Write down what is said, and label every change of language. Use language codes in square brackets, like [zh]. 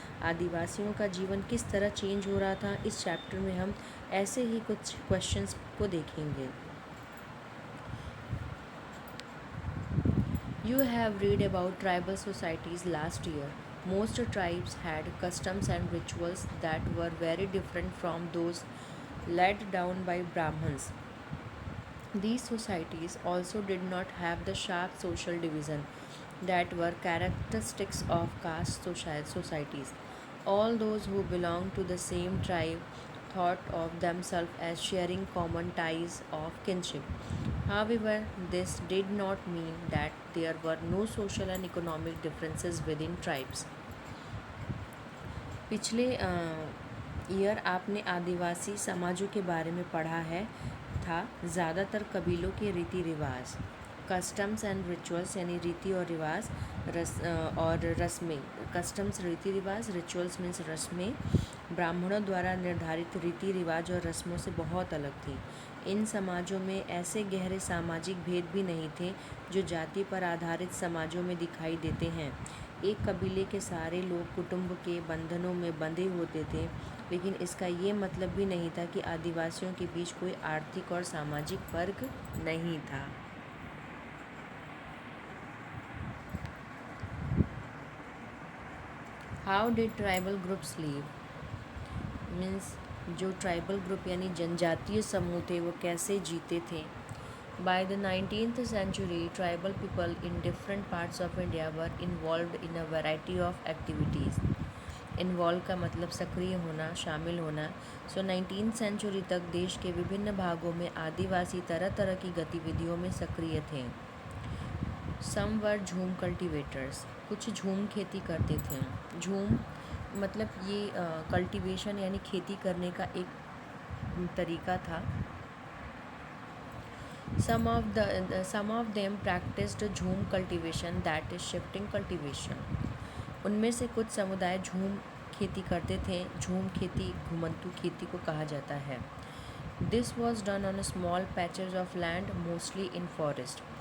[hi] आदिवासियों का जीवन किस तरह चेंज हो रहा था? इस चैप्टर में हम ऐसे ही कुछ क्वेश्चंस को देखेंगे। [en] You have read about tribal societies last year. Most tribes had customs and rituals that were very different from those laid down by Brahmins. These societies also did not have the sharp social division that were characteristics of caste societies. All those who belonged to the same tribe thought of themselves as sharing common ties of kinship. However, this did not mean that there were no social and economic differences within tribes. [hi] पिछले year आपने आदिवासी समाजों के बारे में पढ़ा है था। ज़्यादातर कबीलों के रीति रिवाज, कस्टम्स एंड रिचुअल्स यानी रीति और रिवाज, और रस्में। कस्टम्स रीति रिवाज, रिचुअल्स मीन्स रस्में ब्राह्मणों द्वारा निर्धारित रीति रिवाज और रस्मों से बहुत अलग थी। इन समाजों में ऐसे गहरे सामाजिक भेद भी नहीं थे जो जाति पर आधारित समाजों में दिखाई देते हैं। एक कबीले के सारे लोग कुटुंब के बंधनों में बंधे होते थे, लेकिन इसका ये मतलब भी नहीं था कि आदिवासियों के बीच कोई आर्थिक और सामाजिक फर्क नहीं था। [en] how did tribal groups live means [hi] जो ट्राइबल ग्रुप यानी जनजातीय समूह थे वो कैसे जीते थे। [en] By the 19th century, tribal people in different parts of India were involved in a variety of activities. [hi] Involve का मतलब सक्रिय होना, शामिल होना। सो 19th सेंचुरी तक देश के विभिन्न भागों में आदिवासी तरह तरह की गतिविधियों में सक्रिय थे। [en] some were jhum cultivators, [hi] कुछ झूम खेती करते थे। झूम मतलब ये कल्टीवेशन यानी खेती करने का एक तरीका था। [en] Some of them practiced jhum cultivation, that is shifting cultivation. [hi] उनमें से कुछ समुदाय झूम खेती करते थे। झूम खेती घुमंतू खेती को कहा जाता है। [en] This was done on small patches of land, mostly in forest.